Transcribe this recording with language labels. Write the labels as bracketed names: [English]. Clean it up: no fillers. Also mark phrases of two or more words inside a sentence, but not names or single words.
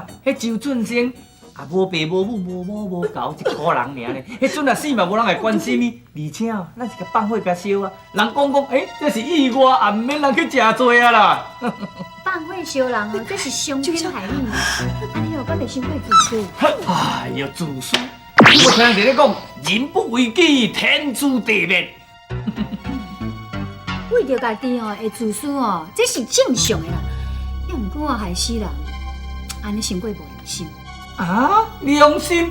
[Min Nan Chinese] 迄周俊生也无爸无母无母无狗，一个人尔咧。迄阵啊死嘛无人会关心伊，而且哦，咱是甲放火甲烧啊。人讲，这是意外，也毋免人去食罪啊啦。放火烧人哦，这是伤天害理。安尼哦，敢袂伤过自私？哎呦，自私！你无听人咧讲，人不为己，天诛地灭。为着家己哦会自私哦，这是正常的啦。要毋过害死人，安尼伤过无良心。啊，良心！